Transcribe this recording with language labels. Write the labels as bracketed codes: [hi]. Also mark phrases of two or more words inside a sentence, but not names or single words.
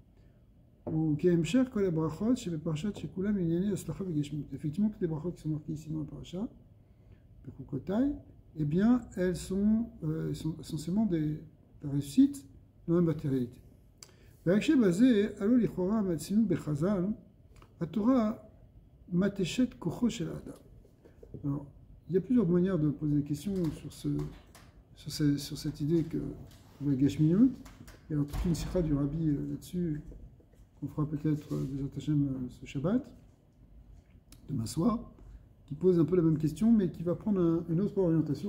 [fr] Effectivement, toutes les brachot qui sont marquées ici dans la paracha, eh bien, elles sont essentiellement des réussites dans la matérialité. [he] La Torah מתשת כוחו של אדם. [fr] Alors, il y a plusieurs manières de poser des questions sur cette idée que le Geshmiut. Il y a toute une sikha du Rabbi là-dessus qu'on fera peut-être des Hashem ce Shabbat, demain soir, qui pose un peu la même question, mais qui va prendre une autre orientation.